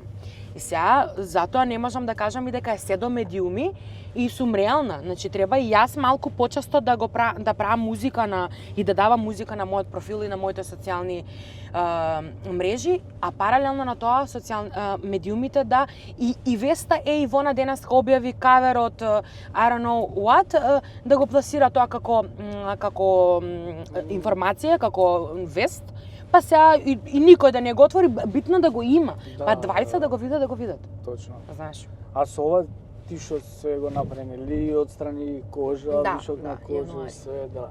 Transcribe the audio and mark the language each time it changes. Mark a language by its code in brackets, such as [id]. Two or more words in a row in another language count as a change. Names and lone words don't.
[mk] И сега затоа не можам да кажам и дека е се до медиуми и сум реална. Значи треба и јас малку почесто да правам музика и да давам музика на мојот профил и на моите социјални мрежи, а паралелно на тоа медиумите да и Веста Ивона денеска објави кавер од [en] I don't know what [mk] да го пласира тоа како информација, како вест. Па сега и никој да не го отвори, битно да го има. Да, па 20 да го видат, Точно. Знаеш. А со ова ти што се го направили отстрани кожа, вишок на кожа, се, да.